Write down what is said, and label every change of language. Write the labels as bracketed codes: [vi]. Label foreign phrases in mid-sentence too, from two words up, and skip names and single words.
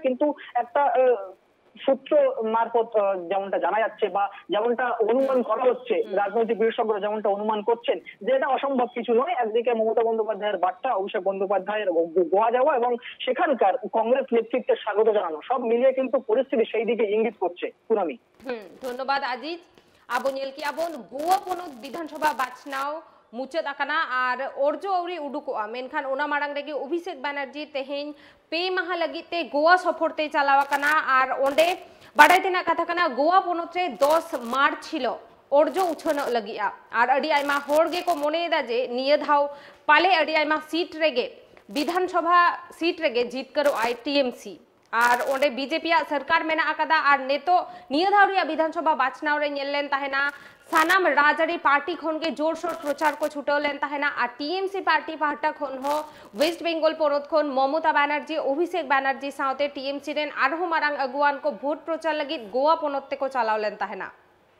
[bn] কিন্তু একটা সূত্র মারফত যেমনটা জানা যাচ্ছে বা যেমনটা অনুমান করা হচ্ছে, রাজনৈতিক বিশেষজ্ঞরা যেমনটা অনুমান করছেন যে এটা অসম্ভব কিছু নয়। একদিকে মমতা বন্দ্যোপাধ্যায়ের বার্তা, অভিষেক বন্দ্যোপাধ্যায়ের গোয়া যাওয়া এবং সেখানকার কংগ্রেস নেতৃত্বের স্বাগত জানানো, সব মিলিয়ে কিন্তু পরিস্থিতি সেই দিকে ইঙ্গিত করছে। পুনামি, [sat] ধন্যবাদ আজিজ। আবো ᱧᱮᱞ ᱠᱮᱜᱼᱟ ᱵᱚᱱ ᱜᱳᱣᱟ ᱯᱚᱱᱚᱛ ᱵᱤᱫᱷᱟᱱᱥᱚᱵᱷᱟ ᱵᱟᱪᱷᱱᱟᱣ मुचाद आकाना और ओरजो अवरी उडुकोआ मेनखान ओना मारांग रेगे अभिषेक बनर्जी तेहेñ पे माहा लगिते गोवा सफरते चलावाकाना और ओंडे बाडाय तेना कथा काना गोवा पोनोत रे 10 मार्च छिलो ओरजो उछन लगिआ और अडी आयमा होड़ गे को मोनेदा जे निया धाव पाले अडी आयमा सीट रेगे विधानसभा सीट रेगे जीत करो आई टीएमसी और ओंडे बीजेपी सरकार मेना आकादा और नेतो निया धाव रिया विधानसभा बाचनाव रे ñel लेन ताहेना सानाम राजारी पार्टी खन के जोरसोर प्रचार को छुटो लेन ताहेना आ टीएमसी पार्टी पाहटा खन हो वेस्ट बेंगल पोनोत खन ममता बनर्जी अभिषेक बनर्जी साथे टीएमसी रेन आरहो मारांग अगुवान को भोट प्रचार लगी गोवा पोनोत को चलाव लेन ताहेना।